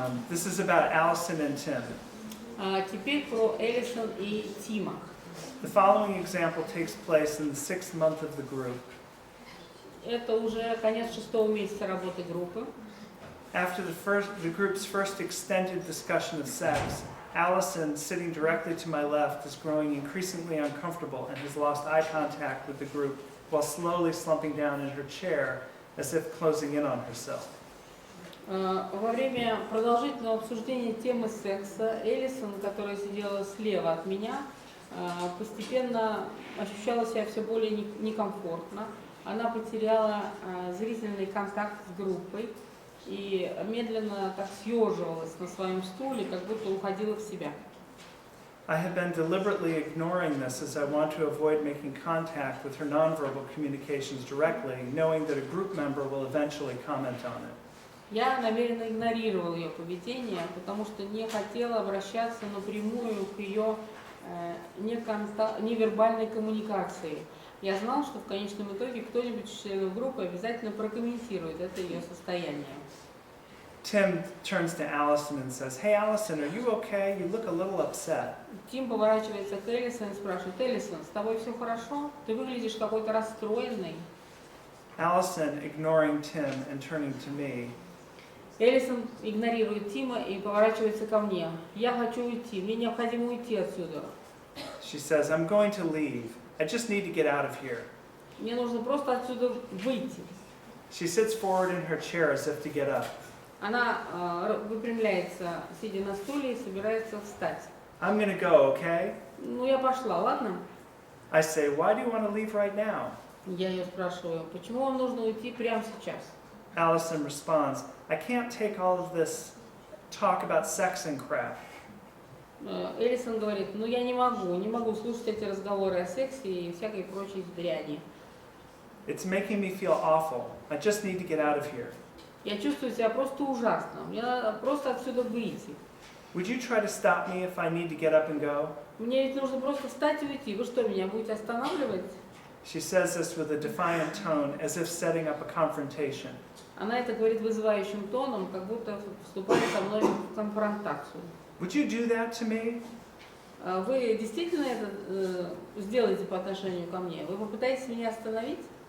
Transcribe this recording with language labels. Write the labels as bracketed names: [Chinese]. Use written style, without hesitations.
[English] This is about Allison and Tim. [Russian] Теперь про Элисон и Тима. [English] The following example takes place in the 6th month of the group. [Russian] Это уже конец 6-го месяца работы группы. [English] After the group's first extended discussion of sex, Allison, sitting directly to my left, is growing increasingly uncomfortable and has lost eye contact with the group while slowly slumping down in her chair as if closing in on herself. [Russian] Во время продолжительного обсуждения темы секса Элисон, которая сидела слева от меня, постепенно ощущала себя все более некомфортно. Она потеряла зрительный контакт с группой и медленно так съеживалась на своем стуле, как будто уходила в себя. [English] I have been deliberately ignoring this as I want to avoid making contact with her nonverbal communications directly, knowing that a group member will eventually comment on it. [Russian] Я намеренно игнорировала ее поведение, потому что не хотела обращаться напрямую к ее невербальной коммуникации. Я знала, что в конечном итоге кто-нибудь из членов группы обязательно прокомментирует это ее состояние. [English] Tim turns to Allison and says, "Hey Allison, are you okay? You look a little upset." [Russian] Тим поворачивается к Элисон и спрашивает: Элисон, с тобой все хорошо? Ты выглядишь какой-то расстроенный. [English] Allison, ignoring Tim and turning to me, [Russian] Элисон игнорирует Тима и поворачивается ко мне. Я хочу уйти, мне необходимо уйти отсюда. [English] she says, "I'm going to leave. I just need to get out of here." [Russian] Мне нужно просто отсюда выйти. [English] She sits forward in her chair as if to get up. [Russian] Она выпрямляется, сидя на стуле, и собирается встать. [English] "I'm going to go, okay?" [Russian] Ну, я пошла, ладно? [English] I say, "Why do you want to leave right now?" [Russian] Я ее спрашиваю, почему вам нужно уйти прямо сейчас? [English] Allison responds, "I can't take all of this talk about sex and crap." [Russian] Элисон говорит, ну я не могу слушать эти разговоры о сексе и всякой прочей дряни. [English] It's making me feel awful. I just need to get out of here. [Russian] Я чувствую себя просто ужасно, мне надо просто отсюда выйти. [English] Would you try to stop me if I need to get up and go? [Russian] Мне ведь нужно просто встать и уйти. Вы что, меня будете останавливать? [English] She says this with a defiant tone, as if setting up a confrontation. [Russian] Она это говорит вызывающим тоном, как будто вступает со мной в конфронтацию. [English] Would you do that to me? [Russian] Вы действительно это сделаете по отношению ко мне? Вы попытаетесь меня остановить?